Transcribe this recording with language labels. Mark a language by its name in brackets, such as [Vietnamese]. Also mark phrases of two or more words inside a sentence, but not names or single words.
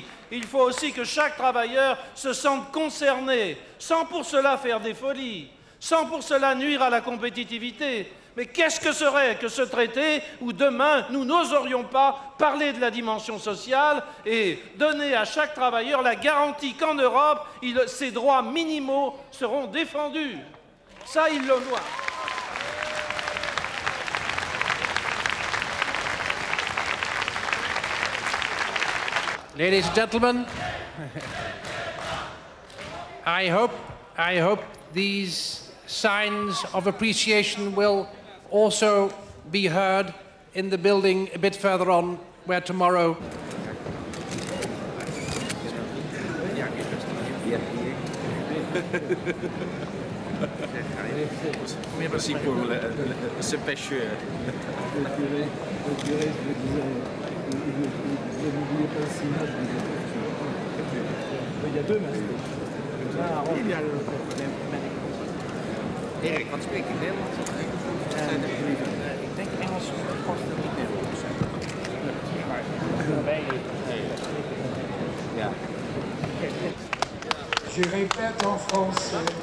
[French] Il faut aussi que chaque travailleur se sente concerné, sans pour cela faire des folies, sans pour cela nuire à la compétitivité. Mais qu'est-ce que serait que ce traité où demain nous n'oserions pas parler de la dimension sociale et donner à chaque travailleur la garantie qu'en Europe, ses droits minimaux seront défendus. Ça, il le doit. [English] Ladies and gentlemen, I hope these signs of appreciation will also be heard in the building a bit further on, where tomorrow [French] Merci pour ce pêcheur. Il y a deux Maastricht. [Dutch] Erik, wat spreek je Nederlands? Ik denk Engels past er niet Nederlands. Ja. [French] Je répète en français.